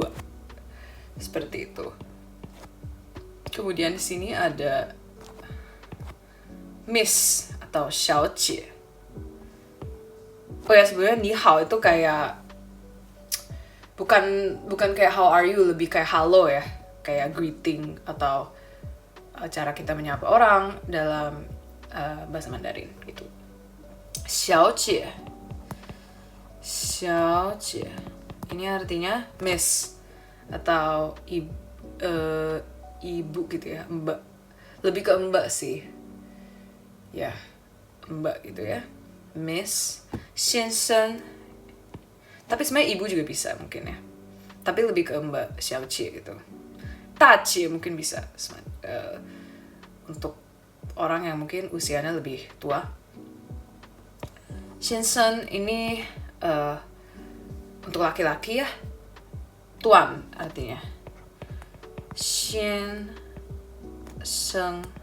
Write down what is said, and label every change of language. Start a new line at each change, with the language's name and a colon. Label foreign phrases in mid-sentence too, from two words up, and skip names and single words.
Indonesian: Seperti itu. Kemudian di sini ada miss atau xiaojie. Oh ya, sebenarnya
Chinese: 你好
Indonesian: itu kayak bukan kayak
English: how are you,
Indonesian: lebih kayak halo ya, kayak greeting atau cara kita menyapa orang dalam bahasa Mandarin gitu. Xiaojie. Ini artinya miss atau ibu gitu ya, mbak. Lebih ke mbak sih. Ya, mbak gitu ya. Miss, 先生. Tapi sebenarnya ibu juga bisa mungkin ya. Tapi lebih ke mbak, 小姐gitu. 大姐 mungkin bisa untuk orang yang mungkin usianya lebih tua. 先生 ini untuk laki-laki ya. Tuan artinya. 先生.